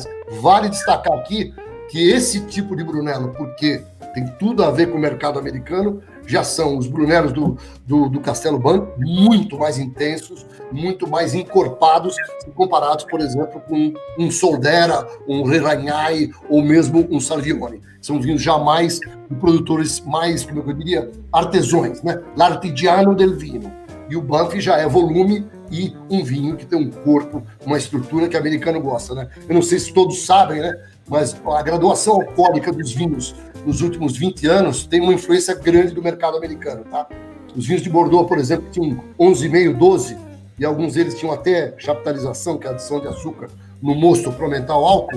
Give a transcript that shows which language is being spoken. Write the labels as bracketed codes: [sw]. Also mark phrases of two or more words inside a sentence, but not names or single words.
[pt] Vale destacar aqui que esse tipo de Brunello, porque tem tudo a ver com o mercado americano, já são os Brunellos do Castelo Branco muito mais intensos, muito mais encorpados, comparados, por exemplo, com um Soldera, um Reragnai ou mesmo um Salvione. São vinhos já mais de produtores mais, como eu diria, artesões, né? [it] L'artigiano del vino. [pt] E o Banff já é volume e um vinho que tem um corpo, uma estrutura que o americano gosta, né? Eu não sei se todos sabem, né? Mas a graduação alcoólica dos vinhos nos últimos 20 anos tem uma influência grande do mercado americano, tá? Os vinhos de Bordeaux, por exemplo, tinham 11,5, 12, e alguns deles tinham até chaptalização, que é a adição de açúcar no mosto para aumentar o álcool.